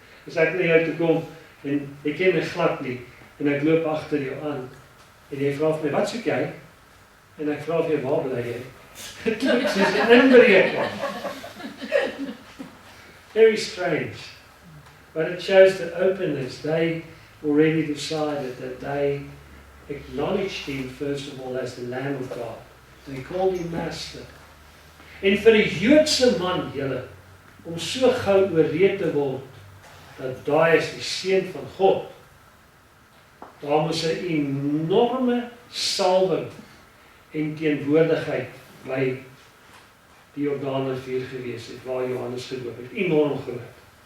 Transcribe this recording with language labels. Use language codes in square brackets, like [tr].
[af] As ek na jou toe kom, en ek ken my glad nie, en ek loop agter jou aan, en jy vra vir my, wat soek jy? En ek vra vir jou, waar bly jy? Dit klink soos 'n inbreker. [en] Very strange. But it shows the openness. They already decided that they acknowledged him first of all as the Lamb of God. They called him Master. [af] En vir 'n Joodse man, julle, om so gou oorreed te word, dat daai is die Seun van God, daar moes 'n enorme salwing en teenwoordigheid by die Jordaanrivier gewees het, waar Johannes gedoop het, enorm groot.